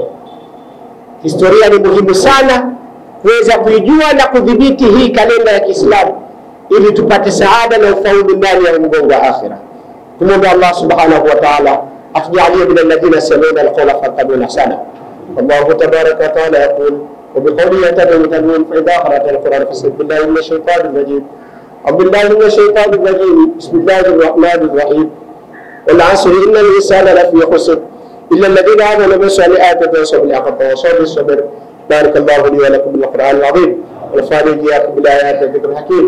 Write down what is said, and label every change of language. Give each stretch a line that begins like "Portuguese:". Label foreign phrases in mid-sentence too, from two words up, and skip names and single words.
Swahili: Historia ni muhimu sana kuweza kuijua na kudhibiti hii kalenda ya Kiislamu ili tupate saada na ufaulu ndani ya mgongo wa akhira.
Arabic: Tumombe الله سبحانه وتعالى atujalie من الذين يستمعون القول فيتبعون أحسنه. الله تبارك وتعالى يقول وبقوله يتداوون فإذا قرأت القرآن فاستعذ بالله من الشيطان الرجيم. بالله من الشيطان الرجيم. بسم الله الرحمن الرحيم. والعصر إن الإنسان لفي خسر إلا الذين آمنوا بالصالحات وتواصوا بالحق وتواصوا بالصبر. بارك الله لي ولكم بالقرآن العظيم ونفعني إياكم بالآيات والذكر الحكيم.